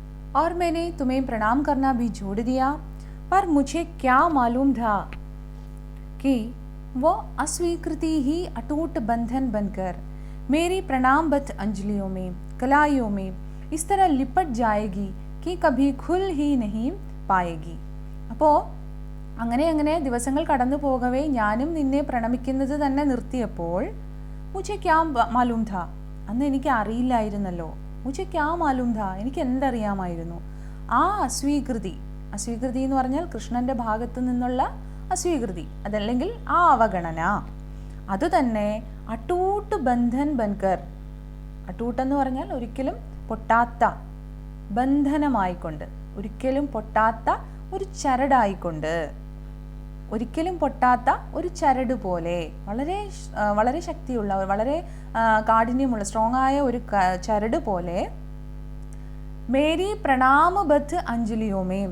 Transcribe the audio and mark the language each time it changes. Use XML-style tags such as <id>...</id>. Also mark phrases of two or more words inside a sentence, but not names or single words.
<hi>और मैंने तुम्हें प्रणाम करना भी छोड़ दिया, पर मुझे क्या मालूम था कि वो अस्वीकृति ही अटूट बंधन बनकर मेरी प्रणामबद्ध अंजलियों में, कलाइयों में इस तरह लिपट जाएगी कि कभी खुल ही नहीं പായേഗി.</hi> <ml>അപ്പോൾ അങ്ങനെ ദിവസങ്ങൾ കടന്നു പോകവേ ഞാനും നിന്നെ പ്രണമിക്കുന്നത് തന്നെ നിർത്തിയപ്പോൾ</ml> <hi>मुझे क्या मालूम था,</hi> <ml>അന്ന് എനിക്ക് അറിയില്ലായിരുന്നല്ലോ.</ml> <hi>മുझे क्या मालूम था,</hi> <ml>എനിക്ക് എന്തറിയാമായിരുന്നു. ആ അസ്വീകൃതി എന്ന് പറഞ്ഞാൽ കൃഷ്ണന്റെ ഭാഗത്തു നിന്നുള്ള അസ്വീകൃതി, അതല്ലെങ്കിൽ ആ അവഗണന, അതുതന്നെ</ml> <hi>अटूट बंधन बनकर,</hi> <ml>അട്ടൂട്ടെന്ന് പറഞ്ഞാൽ ഒരിക്കലും പൊട്ടാത്ത, ബന്ധനമായിക്കൊണ്ട്, ഒരിക്കലും പൊട്ടാത്ത ഒരു ചരടായിക്കൊണ്ട്, ഒരിക്കലും പൊട്ടാത്ത ഒരു ചരട് പോലെ, വളരെ ശക്തിയുള്ള, വളരെ കാഠിന്യമുള്ള, സ്ട്രോങ് ആയ ഒരു ചരട് പോലെ</ml> <hi>मेरी प्रणामबद्ध अंजलियों में.</hi>